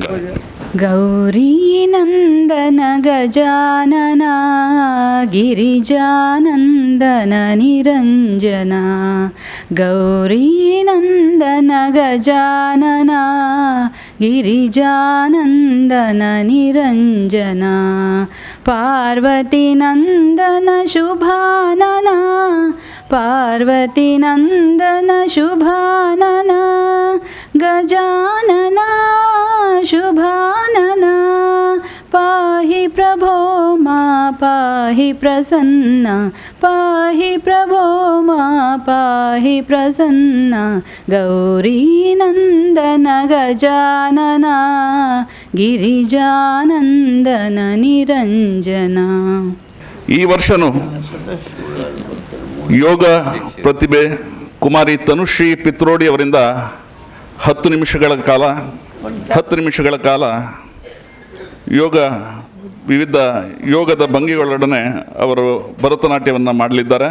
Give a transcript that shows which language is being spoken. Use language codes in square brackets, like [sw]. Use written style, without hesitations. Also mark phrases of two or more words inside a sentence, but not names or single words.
[sa] ಗೌರಿ ನಂದನ ಗಜಾನನ ಗಿರಿಜಾನಂದನ ನಿರಂಜನ, ಗೌರಿ ನಂದನ ಗಜಾನನ ಗಿರಿಜಾನಂದನ ನಿರಂಜನ, ಪಾರ್ವತಿ ನಂದನ ಶುಭಾನನ ಪಾರ್ವತಿ ನಂದನ ಶುಭಾನನ, ಗಜಾನನ ಶುಭಾನನ, ಪಾಹಿ ಪ್ರಭೋ ಮಾ ಪಾಹಿ ಪ್ರಸನ್ನ, ಪಾಹಿ ಪ್ರಭೋ ಮಾ ಪಾಹಿ ಪ್ರಸನ್ನ, ಗೌರಿ ನಂದನ ಗಜಾನನ ಗಿರಿಜಾನಂದನ ನಿರಂಜನ. [kn] ಈ ವರ್ಷನೂ ಯೋಗ ಪ್ರತಿಭೆ ಕುಮಾರಿ ತನುಶ್ರೀ ಪಿತ್ರೋಡಿ ಅವರಿಂದ 10 ನಿಮಿಷಗಳ ಕಾಲ ವಿವಿಧ ಯೋಗದ ಭಂಗಿಗಳೊಡನೆ ಅವರು ಭರತನಾಟ್ಯವನ್ನು ಮಾಡಲಿದ್ದಾರೆ.